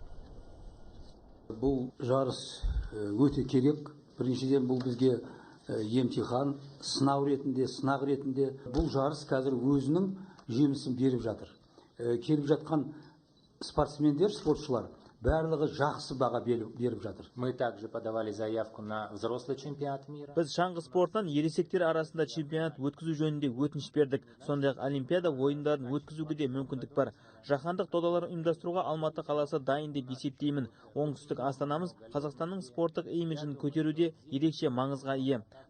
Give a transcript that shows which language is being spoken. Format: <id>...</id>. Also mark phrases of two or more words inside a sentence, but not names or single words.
<kk>Бұл жарыс өте керек. Біріншіден бұл бізге емтихан, сынақ ретінде бұл жарыс қазір өзінің жемісін беріп жатыр. Келіп жатқан спортсмендер, спортшылар барлығы жақсы баға беріп жатыр.</kk> <ru>Мы также подавали заявку на взрослый чемпионат мира.</ru> <kk>Біз шаңғы спортынан ересектер арасында чемпионат өткізу жөнінде өтініш бердік. Сондай-ақ Олимпиада ойындарын өткізуге де мүмкіндік бар. Жаһандық додалар ұйымдастыруға Алматы қаласы дайын деп есептеймін. Оңтүстік Астанамыз Қазақстанның спорттық имиджін көтеруде ерекше маңызға ие.</kk>